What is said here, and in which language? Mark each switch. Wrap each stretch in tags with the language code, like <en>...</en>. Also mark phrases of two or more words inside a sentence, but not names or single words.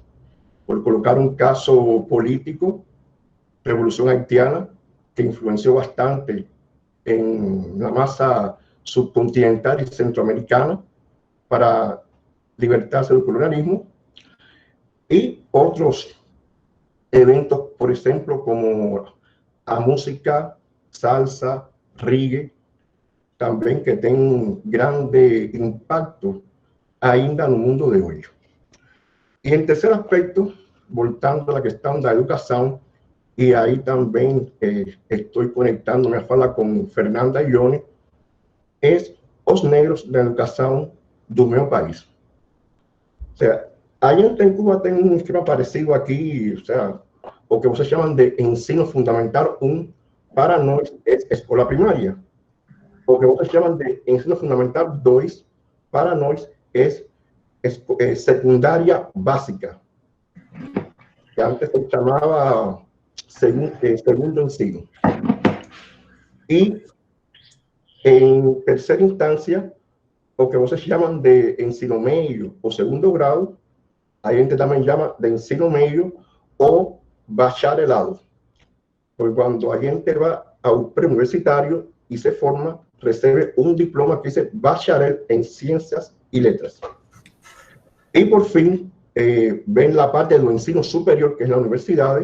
<es>Por colocar un caso político, Revolución Haitiana, que influenció bastante en la masa subcontinental y centroamericana para libertarse del colonialismo, y otros eventos, por ejemplo, como la música, salsa, reggae, también que tienen grande impacto ainda en el mundo de hoy. Y en tercer aspecto, voltando a la cuestión de la educación, y ahí también estoy conectándome a fala con Fernanda y Ione, es los negros de la educación</es> <pt>do meu país.</pt> <es>O sea, allá en Cuba tengo un esquema parecido aquí, o sea,</es> <pt>o que</pt> <es>ustedes llaman de</es> <pt>ensino fundamental</pt> <es>1,</es> <pt>para nós</pt> <es>es escuela primaria.</es> <pt>O que</pt> <es>ustedes llaman de</es> <pt>ensino fundamental</pt> <es>2,</es> <pt>para nós</pt> <es>es secundaria básica, que antes se llamaba segundo ensino. Y en tercera instancia,</es> <pt>o que vocês chamam de ensino medio o</pt> <es>segundo grado,</es> <pt>a gente também llama de ensino medio o bacharelado.</pt> <es>Porque cuando</es> <pt>a gente</pt> <es>va al preuniversitario y se forma, recibe un diploma que dice bacharel en ciencias y letras. Y por fin, ven la parte del ensino superior, que es la universidad.</es>